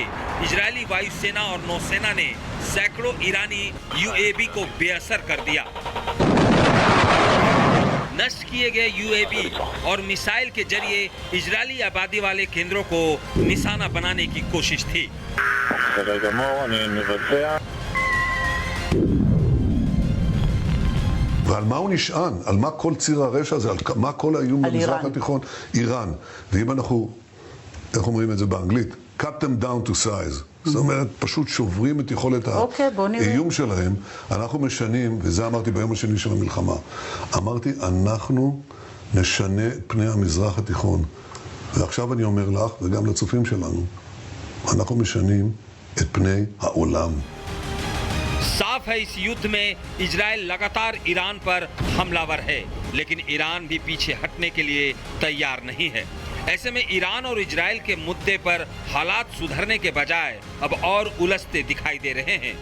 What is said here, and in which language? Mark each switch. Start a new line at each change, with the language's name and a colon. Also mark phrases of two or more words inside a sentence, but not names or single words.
Hindi: इजरायली वायुसेना और नौसेना ने सैकड़ों ईरानी यूएवी को बेअसर कर दिया। नष्ट किए गए यूएवी और मिसाइल के जरिए इजरायली आबादी वाले केंद्रों को निशाना बनाने की कोशिश थी।
Hebrew: ועל מה הוא נשען? על מה כל ציר הרשע הזה? על מה כל האיום במזרח התיכון? איראן. ואם אנחנו, איך אומרים את זה באנגלית?
English: cut them down to size.
Hebrew: זאת אומרת, פשוט שוברים את יכולת האיום שלהם. אנחנו משנים, וזה אמרתי ביום השני של המלחמה, אמרתי, אנחנו נשנה את פני המזרח התיכון. ועכשיו אני אומר לך, וגם לצופים שלנו, אנחנו משנים את פני העולם.
Hindi: साफ है इस युद्ध में इजराइल लगातार ईरान पर हमलावर है, लेकिन ईरान भी पीछे हटने के लिए तैयार नहीं है। ऐसे में ईरान और इजराइल के मुद्दे पर हालात सुधरने के बजाय अब और उलझते दिखाई दे रहे हैं।